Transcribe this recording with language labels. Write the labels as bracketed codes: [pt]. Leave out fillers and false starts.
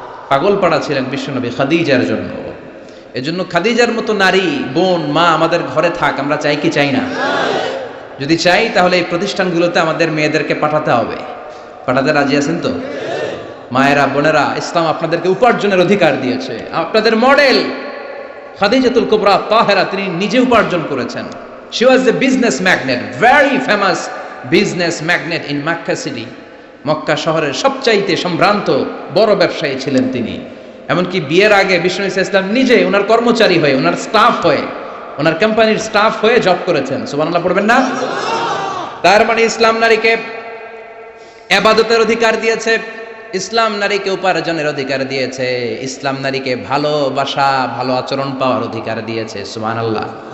[bn] পাগল পাড়া ছিলেন বিশ্বনবী খাদিজার জন্য। এজন্য খাদিজার মতো নারী, বোন, মা আমাদের ঘরে থাক, আমরা চাই কি চাই না? যদি চাই তাহলে এই প্রতিষ্ঠানগুলোতে আমাদের মেয়েদেরকে পাঠাতে হবে। পাঠাতে রাজি আছেন তো? মায়েরা, বোনেরা, ইসলাম আপনাদেরকে উপার্জনের অধিকার দিয়েছে। আপনাদের মডেল খাদিজাতুল কুবরা তাহেরা, তিনি নিজে উপার্জন করেছেন। [en] She was a business magnate, very famous business magnate in Makkah city. [bn] Mecca শহরের সবচাইতে সম্ভ্রান্ত বড় ব্যবসায়ী ছিলেন তিনি। এমনকি বিয়ের আগে বিষ্ণু ইসলাম নিজে ওনার কর্মচারী হয়ে, ওনার স্টাফ হয়ে, ওনার কোম্পানির স্টাফ হয়ে জব করেছেন। সুবহানাল্লাহ পড়বেন না? তার মানে ইসলাম নারীকে ইবাদতের অধিকার দিয়েছে, ইসলাম নারীকে উপার্জনের অধিকার দিয়েছে, ইসলাম নারীকে ভালোবাসা, ভালো আচরণ পাওয়ার অধিকার দিয়েছে। সুবহানাল্লাহ।